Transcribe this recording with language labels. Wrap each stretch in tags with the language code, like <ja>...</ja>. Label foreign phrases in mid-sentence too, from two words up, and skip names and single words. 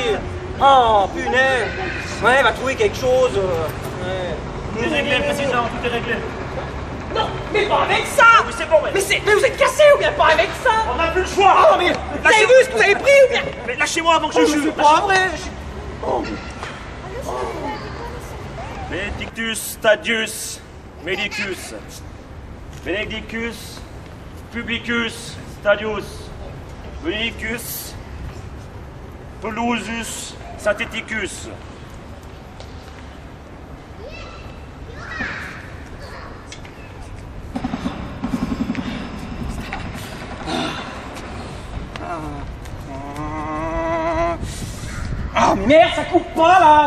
<fr>Oh, punaise. Ouais, va trouver quelque chose. Tout est réglé, président, tout est réglé. Non, mais pas avec ça. Oui, c'est bon, Mais vous êtes cassé ou bien pas avec ça? On n'a plus le choix. Oh, mais vous avez vu ce que vous avez pris ou bien? Mais lâchez-moi avant que je Oh, jure. c'est pas vrai.</fr> <la>Benedictus Stadius Medicus. Benedictus Publicus Stadius. Benedictus Pelusus Syntheticus.</la> <fr>Ah, mais merde, ça coupe pas là.</fr>